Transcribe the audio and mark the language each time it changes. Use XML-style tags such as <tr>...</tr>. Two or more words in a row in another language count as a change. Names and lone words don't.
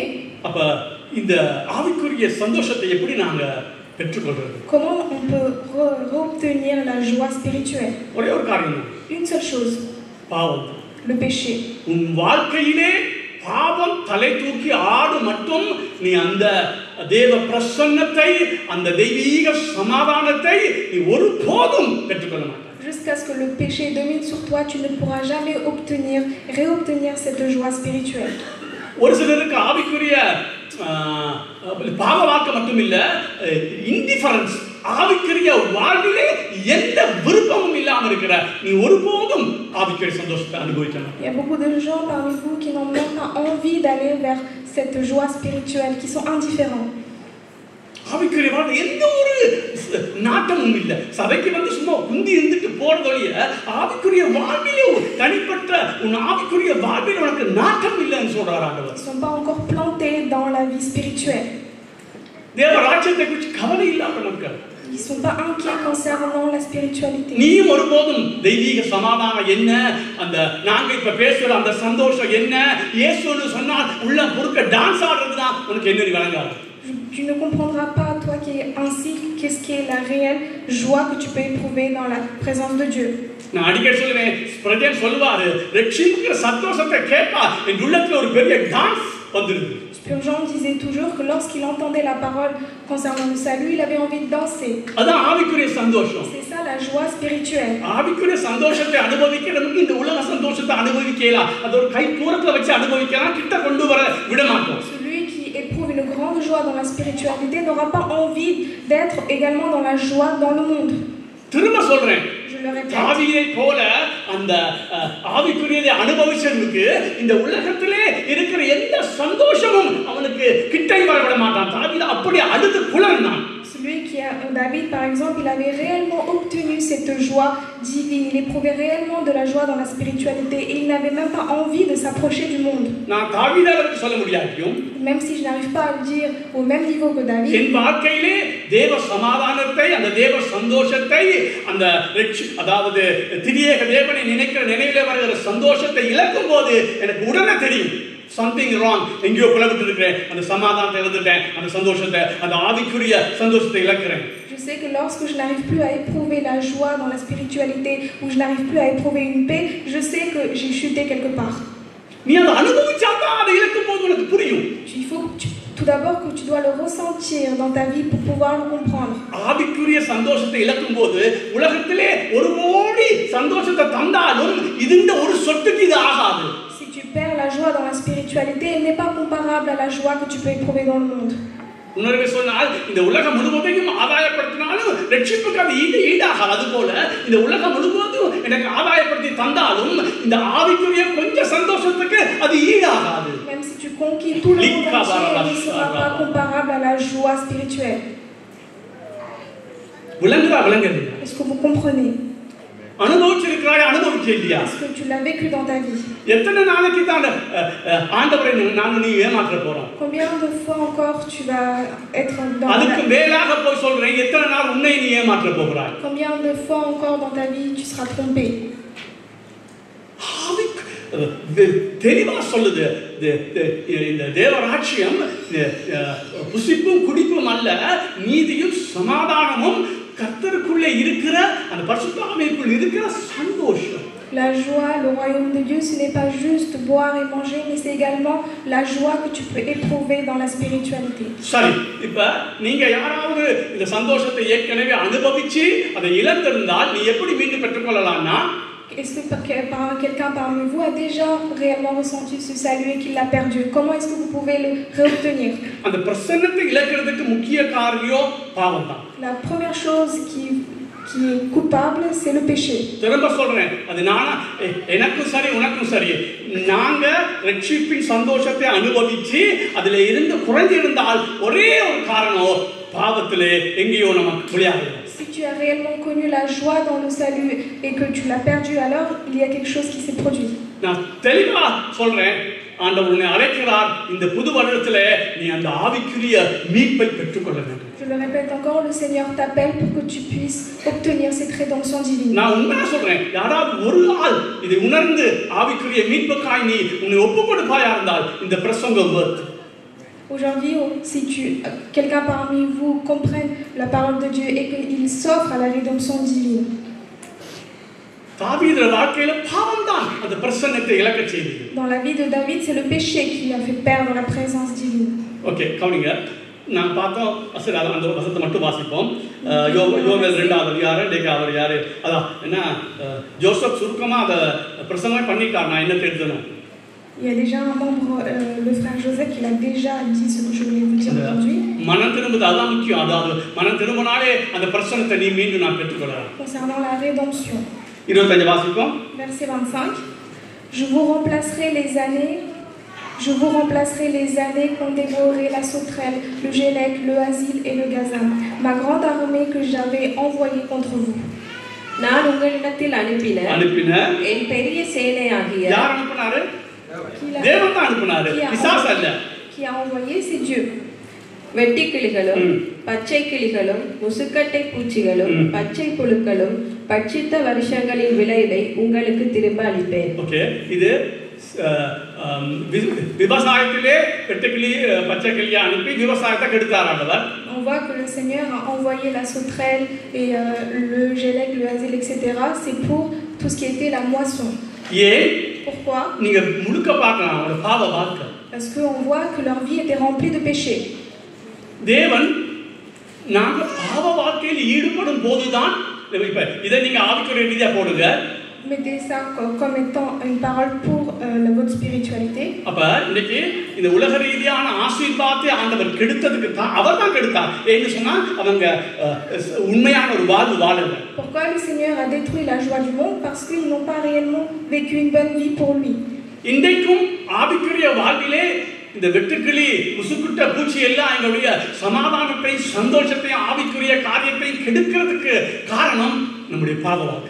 <ta>அப்ப இந்த ஆவிக்குரிய சந்தோஷத்தை எப்படி நாங்க பெற்றுக்கொள்றது?</ta> <fr>Comment on peut obtenir la joie spirituelle?</fr> <ta>ஒரே ஒரு காரியம்.</ta> <fr>Une seule chose.</fr> <ta>பாவம்.</ta> <fr>Le péché.</fr> <ta>உன் வாழ்க்கையிலே பாவம் தலை தூக்கி ஆடு மட்டும் நீ அந்த தேவ பிரசன்னத்தை அந்த தெய்வீக சமாதானத்தை நீ ஒருபோதும் பெற்றுக்கொள்ள மாட்டாய்.</ta> <fr>Jusqu'à ce que le péché domine sur toi, tu ne pourras jamais réobtenir cette joie spirituelle.</fr> <ta>ஒரு சிலருக்கு ஆவிக்குரிய பாவவாக்க மட்டும் இல்ல, இன்டிஃபரன்ஸ், ஆவிக்குரிய வாழ்விலே எந்த விருப்பமும் இல்லாமல் இருக்கிற நீ ஒருபோதும் ஆவிக்குரிய சந்தோஷத்தை அனுபவிக்கலாம்.</ta> <fr>Il y a beaucoup de gens parmi vous qui n'ont même pas envie d'aller vers cette joie spirituelle, qui sont indifférents.</fr> <ta>ஆவிக்குரிய வாழ்வு எந்த ஒரு நாட்டமும் இல்லை. சபைக்கு வந்து சும்மா குந்தி இருந்துட்டு போறதொழிய ஆவிக்குரிய வாழ்விலே தனிப்பட்ட உன் ஆவிக்குரிய வாழ்வில் உனக்கு நாட்டம் இல்லைன்னு சொல்றார் ஆண்டவர்.</ta> <fr>Ils ne sont pas encore plantés dans la vie spirituelle.</fr> <ta>தேவ ராஜ்யத்தை குறித்து கவலை இல்லாமல் மக்கள்.</ta> <fr>Ils ne sont pas inquiets concernant la spiritualité.</fr> <ta>நீயும் ஒருபோதும் தெய்வீக சமாதானம் என்ன, அந்த நாங்க இப்ப பேசுற அந்த சந்தோஷம் என்ன, இயேசுன்னு சொன்னால் உள்ள பொறுக்க டான்ஸ் ஆடுறதுதான் உனக்கு என்ன விளங்காது.</ta> <fr>Tu ne comprendras pas, toi qui es ainsi, qu'est-ce qui est la réelle joie que tu peux éprouver dans la présence de Dieu.</fr> <ta>நான் அடிக்கடி சொல்லுவேன், பிரதேன் சொல்லுவாரு, ரட்சிப்புக்கு சந்தோஷத்தை கேட்டா என் உள்ளத்துல ஒரு பெரிய டான்ஸ் வந்துருது.</ta> <fr>Spurgeon disait toujours que lorsqu'il entendait la parole concernant le salut, il avait envie de danser.</fr> <ta>அதான் ஆவிக்குரிய சந்தோஷம்.</ta> <fr>C'est ça la joie spirituelle.</fr> <ta>ஆவிக்குரிய சந்தோஷத்தை அனுபவிக்கிறதுக்கு இந்த உலக சந்தோஷத்தை அனுபவிக்கலாம். அது ஒரு கை தூரத்துல வச்சு அனுபவிக்கலாம், கிட்ட கொண்டு வர விட மாட்டோம்.</ta> <fr>Celui qui éprouve une grande joie dans la spiritualité n'aura pas envie d'être également dans la joie dans le monde.</fr> <ta>திரும்ப சொல்றேன்,</ta> <fr>Je le répète.</fr> <ta>தாவீதை போல அந்த ஆவிக்குரியதை அனுபவிச்சதுக்கு இந்த உலகத்திலே இருக்கிற எந்த சந்தோஷமும் அவனுக்கு கிட்டை வரவிட மாட்டான். தாவீது அப்படி அழுது குழந்தான்.</ta> <fr>Celui qui a David par exemple, il avait réellement obtenu cette joie divine, il éprouvait réellement de la joie dans la spiritualité et il n'avait même pas envie de s'approcher du monde.</fr> <ta>நான் தாவீதை சொல்ல முடியாட்டியும்,</ta> <fr>Même si je n'arrive pas à le dire au même niveau que David,</fr> <ta>என் வாழ்க்கையிலே தேவ சமாதானத்தை, அந்த தேவ சந்தோஷத்தை, அந்த அதாவது திரியேக தேவனை நினைக்கிற நினைவிலே வருகிற சந்தோஷத்தை இழக்கும் போது எனக்கு உடனே தெரியும்</ta> <en>something wrong,</en> <ta>எங்கேயோ பிளவிட்டு இருக்கிறேன், அந்த சமாதானத்தை இழந்துட்டேன், அந்த சந்தோஷத்தை, அந்த ஆவிக்குரிய சந்தோஷத்தை இழக்கிறேன்.</ta> <fr>je sais que lorsque je n'arrive plus à éprouver la joie dans la spiritualité, ou je n'arrive plus à éprouver une paix, je sais que j'ai chuté quelque part.</fr> <ta>நீ அதை அனுபவிச்சாதான் அதை இழக்கும் போது உனக்கு புரியும்.</ta> <fr>Il faut tout d'abord que tu dois le ressentir dans ta vie pour pouvoir le comprendre.</fr> <ta>ஆவிக்குரிய சந்தோஷத்தை இழக்கும் போது உலகத்திலே ஒரு கோடி சந்தோஷத்தை தந்தாலும் இந்த ஒரு சொட்டுக்கு இது ஆகாது.</ta> <fr>Si tu perds la joie dans la spiritualité, elle n'est pas comparable à la joie que tu peux éprouver dans le monde.</fr> <ta>உணர்வை சொன்னால் இந்த உலகம் முழுவதையும் ஆதாயப்படுத்தினாலும் ரட்சிப்புக்கு அது ஈடாகாது. அது போல இந்த உலகம் முழுவதும் எனக்கு ஆதாயப்படுத்தி தந்தாலும் இந்த ஆவிக்குரிய கொஞ்சம் சந்தோஷத்துக்கு அது ஈடாகாது.</ta> <fr>Même si tu conquis tout le monde entier, elle ne sera pas comparable à la joie spirituelle.</fr> <ta>விளங்குது?</ta> <fr>Est-ce que vous comprenez?</fr> <ta>அனுபவிச்சிருக்கிறாய், அனுபவிச்சே இல்லையா?</ta> <fr>Est-ce que tu l'as vécu dans ta vie?</fr> <ta>எத்தனை நாளைக்கு தான் ஆண்டவரை நான் நீ ஏமாற்ற போறோம்?</ta> <fr>Combien de fois encore tu vas être dans</fr> <ta>அதுக்கு மேலாக போய் சொல்றேன், எத்தனை நாள் உன்னை நீ ஏமாற்ற போகிறாய்?</ta> <fr>Combien de fois encore dans ta vie tu seras trompé?</fr> <ta>தெளிவா சொல்லுது, இந்த தேவராட்சியம் புசிப்பும் குடிப்பும் அல்ல, நீதியும் சமாதானமும் கர்த்தருக்குள்ளே இருக்கிற அந்த பரிசுத்த ஆவிக்குள் இருக்கிற சந்தோஷம்.</ta> <fr>La joie, le royaume de Dieu, ce n'est pas juste boire et manger, mais c'est également la joie que tu peux éprouver dans la spiritualité.</fr> <ta>சரி, இப்ப நீங்க யாராவது இந்த சந்தோஷத்தை ஏற்கனவே அனுபவிச்சு அதை இழந்திருந்தால் நீ எப்படி மீண்டும் பெற்றுக்கொள்ளலாம்னா,</ta> <fr>Est-ce que quelqu'un parmi vous a déjà réellement ressenti ce salut et qu'il l'a perdu? Comment est-ce que vous pouvez le réobtenir?</fr> <ta>அந்த பிரசன்னத்தை இழக்கிறதுக்கு முக்கிய காரணம் பாவம் தான்.</ta> <fr>La première chose qui est coupable, c'est le péché.</fr> <ta>திரும்ப சொல்றேன், அது நானா எனக்கும் சரி உனக்கும் சரி, நாங்க ரட்சிப்பின் சந்தோஷத்தை அனுபவிச்சு அதுல இருந்து குறைந்திருந்தால் ஒரே ஒரு காரணம், பாவத்திலே எங்கேயோ நமக்கு விளையாடுறோம்.</ta> <fr>Si tu as réellement connu la joie dans le salut et que tu l'as perdu, alors il y a quelque chose qui s'est produit.</fr> <ta>நான் தெளிவா சொல்றேன், ஆண்டவர் உன்னை அழைக்கிறார், இந்த புது வருடத்திலே நீ அந்த ஆவிக்குரிய மீட்பை பெற்றுக்கொள்ள வேண்டும்.</ta> <fr>Je le répète encore, le Seigneur t'appelle pour que tu puisses obtenir cette rédemption divine.</fr> <ta>நான் உண்மையா சொல்றேன், யாராவது ஒரு ஆள் இதை உணர்ந்து ஆவிக்குரிய மீட்புக்காய் நீ உன்னை ஒப்புக்கொடுப்பாயா இருந்தால் இந்த பிரசங்கம் worth.</ta> <fr>Aujourd'hui, si quelqu'un parmi vous comprenne la parole de Dieu et qu'il s'offre à la rédemption divine.</fr> <ta>தாவீது வாழ்க்கையில பாவம் தான் அந்த பிரசன்னத்தை இழக்க செய்தது.</ta> <fr>Dans la vie de David, c'est le péché qui lui a fait perdre la présence divine.</fr> <ta>ஓகே, கவனிங்க. நான் பார்த்தோம், சரி அந்த வசனத்தை மட்டும் வாசிப்போம். யோவேல் 2வது அதிகாரம் இன்றைக்கு அவர் யாரு அதான் என்ன ஜோசப் சுருக்கமாக அதை பிரசங்கமே பண்ணிட்டார். நான் என்ன தெரிஞ்சணும்,</ta> <fr>Il y a déjà un membre, le frère Joseph, qui l'a déjà dit ce que je voulais vous dire aujourd'hui.</fr> <ta>மனம் திரும்புது, அதான் முக்கியம். அதாவது மனம் திரும்பினாலே அந்த பிரசன்னத்தை நீ மீண்டும் நான் பெற்றுக்கொள்ளலாம்.</ta> <fr>Concernant la rédemption,</fr> <ta>25 வாசிப்போம்.</ta> <fr>verset 25, je vous remplacerai les années qu'ont dévoré la sauterelle, le gélec, le asile et le gazam, ma grande armée que j'avais envoyée contre vous.</fr> <ta>நான் உங்களிடத்தில் அனுப்பின என் பெரிய சேனையாகிய யார் அனுப்பினாரு? தேவன் தான் அனுப்பினாரு, பிசாசு அல்ல.</ta> <fr>Qui a envoyé, c'est Dieu.</fr> <ta>வெட்டிக்கிளிகளும் பச்சை கிளிகளும் முசுக்கட்டை பூச்சிகளும் பச்சை புழுக்களும் பட்சித்த வருஷங்களின் விளைவை உங்களுக்கு திரும்ப அளிப்பேன். ஓகே, இது விவசாயத்திலே வெட்டுக்கிளி பச்சை கிளியை அனுப்பி விவசாயத்தை கெடுத்தாராண்டவர்.</ta> <fr>On voit que le Seigneur a envoyé la sauterelle et le gélec, le asile, etc. C'est pour tout ce qui était la moisson. Pourquoi?</fr> <ta>நீங்க முழுக்க பார்க்கலாம் அவரோட பாவ வாழ்க்கை.</ta> <fr>Parce qu'on voit que leur vie était remplie de péchés.</fr> <ta>தேவன் நாங்க பாவ வாழ்க்கையில் ஈடுபடும் போதுதான், இப்ப இதை நீங்க ஆவிக்குரிய ரீதியா போடுங்க.</ta> <fr>Mettez ça comme étant une parole pour votre spiritualité.</fr> <ta>அப்ப இன்னைக்கு இந்த உலக ரீதியான ஆசீர்வாதத்தை ஆண்டவர் கெடுத்ததுக்கு தான் அவர் தான் கெடுத்தார். ஏன்னு சொன்னா அவங்க உண்மையான ஒரு வாழ்வு வாழல.</ta> <fr>Pourquoi le Seigneur a détruit la joie du monde? Parce qu'ils n'ont pas réellement vécu une bonne vie pour lui.</fr> <ta>இன்றைக்கும் ஆவிக்குரிய வாழ்விலே இந்த வெட்டுக்கிளி முசுக்குட்ட பூச்சி எல்லாம் எங்களுடைய சமாதானத்தை சந்தோஷத்தையும் ஆவிக்குரிய காரியத்தையும் கெடுக்கிறதுக்கு காரணம் நம்முடைய பாவ வாழ்க்கை.</ta>